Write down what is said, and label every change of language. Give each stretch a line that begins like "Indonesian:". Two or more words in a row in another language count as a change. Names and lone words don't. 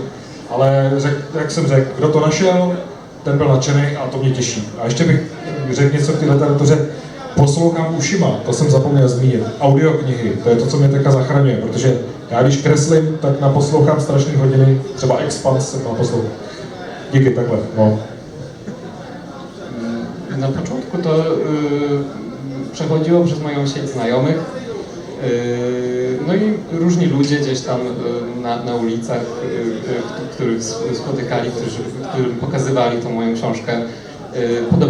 Czech: Ale jak jsem řekl, kdo to našel, ten byl nadšený a to mě těší. A ještě bych řekl něco k té literatuře. Poslouchám ušima, to jsem zapomněl zmínit. Audioknihy, to je to, co mě teďka zachraňuje, protože já když kreslím, tak naposlouchám strašný hodiny, třeba Expans jsem naposlouchal. Díky, takhle, no.
Polish: Na początku to przechodziło przez moją sieć znajomych, no i różni ludzie gdzieś tam na ulicach, których spotykali, którym pokazywali tą moją książkę.